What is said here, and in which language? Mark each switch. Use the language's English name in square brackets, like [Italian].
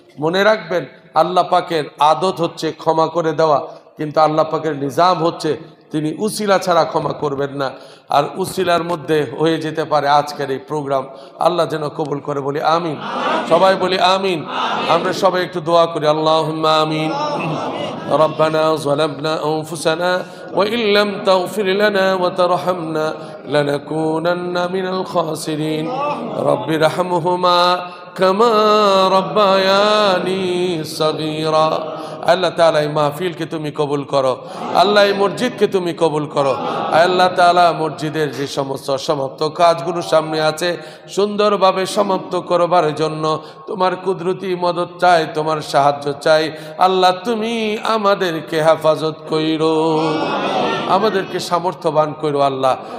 [Bangla] মনে রাখবেন আল্লাহ পাকের আদত হচ্ছে ক্ষমা করে দেওয়া, কিন্তু আল্লাহ পাকের নিজাম হচ্ছে তিনি উসিলা ছাড়া ক্ষমা করবেন না। আর উসিলার মধ্যে হয়ে যেতে পারে আজকের এই প্রোগ্রাম। আল্লাহ যেন কবুল করে, বলি আমিন। সবাই বলি আমিন। আমরা সবাই একটু দোয়া করি, আল্লাহুম্মা আমিন। [Arabic] ربنا ظلمنا أنفسنا وإن لم تغفر لنا وترحمنا لنكونن من الخاسرين رب ارحمهما كما ربياني صغيرا। [Bangla] আল্লাহ তাআলা এই মাহফিলকে তুমি কবুল করো, আল্লাহ এই মসজিদকে তুমি কবুল করো। আল্লাহ তাআলা মসজিদের যে সমস্ত সমাপ্ত কাজগুলো সামনে আছে সুন্দরভাবে সমাপ্ত করবার জন্য তোমার কুদরতি মদত চাই, তোমার সাহায্য চাই। আল্লাহ তুমি আমাদেরকে হেফাজত কইরো, আমাদেরকে সামর্থ্যবান করো আল্লাহ।